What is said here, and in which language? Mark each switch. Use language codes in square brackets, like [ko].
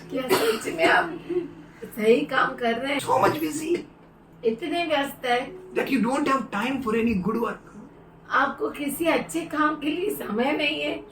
[hi] क्या सच में आप सही काम कर रहे हैं? [en] So much busy [hi] इतने व्यस्त है, [en] that you don't have time for any good work. [hi] आपको किसी अच्छे काम के लिए समय नहीं है।